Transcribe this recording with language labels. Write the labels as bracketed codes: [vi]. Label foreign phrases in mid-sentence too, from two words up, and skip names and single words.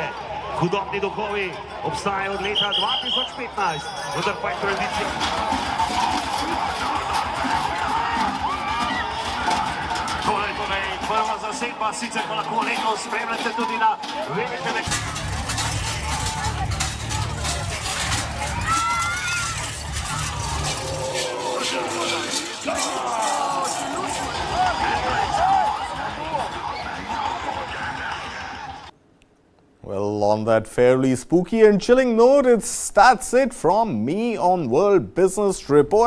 [sl] Hudobni duhovi obstajajo od leta 2015, vendar pa je tradicija. Torej, prva zasedba, sicer pa lahko letos spremljate tudi na velikem ekranu. [en] Well, on that fairly spooky and chilling note, that's it from me on World Business Report.